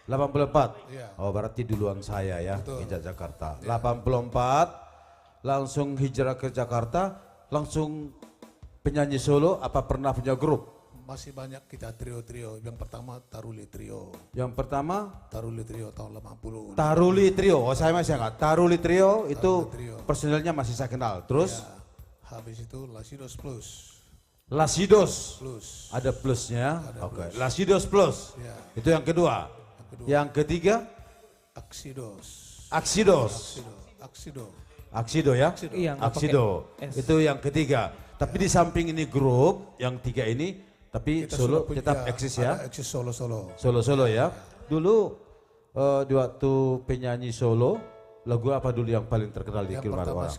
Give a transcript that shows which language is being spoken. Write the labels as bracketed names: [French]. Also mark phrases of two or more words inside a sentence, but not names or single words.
[Indonesian] 84? Iya. Oh berarti duluan saya ya, Betul. hijrah Jakarta. 84, langsung hijrah ke Jakarta, langsung penyanyi solo, apa pernah punya grup? Masih banyak kita trio-trio. Yang pertama Taruli Trio. Yang pertama? Taruli Trio tahun 80. Taruli Trio, oh saya masih ingat. Taruli Trio itu personilnya masih saya kenal. Terus? Ya, habis itu Lasidos Plus. Lasidos Plus. Ada plusnya. Ada Oke. plus. Lasidos Plus. Ya. Itu yang kedua. Yang ketiga? Aksidos. Aksidos. Aksido. Aksido ya? Aksido. Iya, nggak Aksido. pakai S. Itu yang ketiga. Tapi di samping ini grup yang tiga ini, tapi Kita solo sudah punya- tetap eksis ya? ada eksis solo-solo. Solo-solo ya. Dulu di waktu penyanyi solo, lagu apa dulu yang paling terkenal di Yang Kilmar pertama orang?